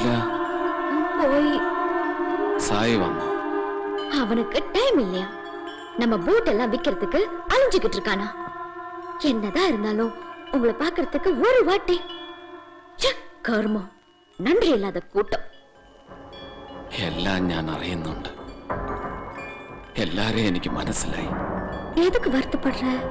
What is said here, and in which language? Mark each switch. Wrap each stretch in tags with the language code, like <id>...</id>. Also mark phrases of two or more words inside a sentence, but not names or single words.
<ta>போய்</ta> <ml>സായി വന്നു.</ml> <ta>அவனுக்கு டைம் இல்லையா? நம்ம போட் எல்லாம் விக்கிறதுக்கு அலைஞ்சுக்கிட்டு இருக்கானா? என்னதான் இருந்தாலும் உங்களை பார்க்கறதுக்கு ஒரு வாட்டி. கர்மம், நன்றி இல்லாத കൂട്ടം.</ta> <ml>എല്ലാം ഞാൻ അറിയുന്നുണ്ട്. എല്ലാരെയും എനിക്ക് മനസ്സിലായി.</ml> <ta>எதுக்கு வருத்தப்படுற?</ta>